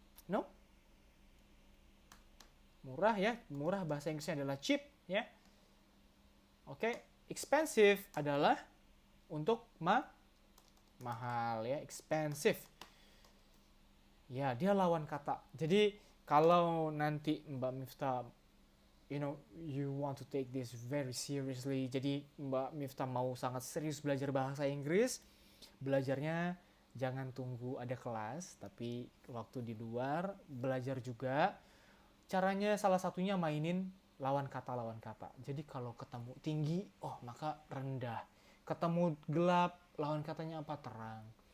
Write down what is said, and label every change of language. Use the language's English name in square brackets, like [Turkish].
[English] No? [Indonesian] Murah ya. Murah bahasa Inggrisnya adalah cheap ya. Oke, expensive adalah untuk mahal ya, expensive. Ya, dia lawan kata. Jadi kalau nanti [English] Mbak Miftah you want to take this very seriously. [Indonesian] Jadi Mbak Miftah mau sangat serius belajar bahasa Inggris. Belajarnya jangan tunggu ada kelas, tapi waktu di luar belajar juga. Caranya salah satunya mainin lawan kata. Jadi kalau ketemu tinggi, maka rendah. Ketemu gelap, lawan katanya apa? Terang.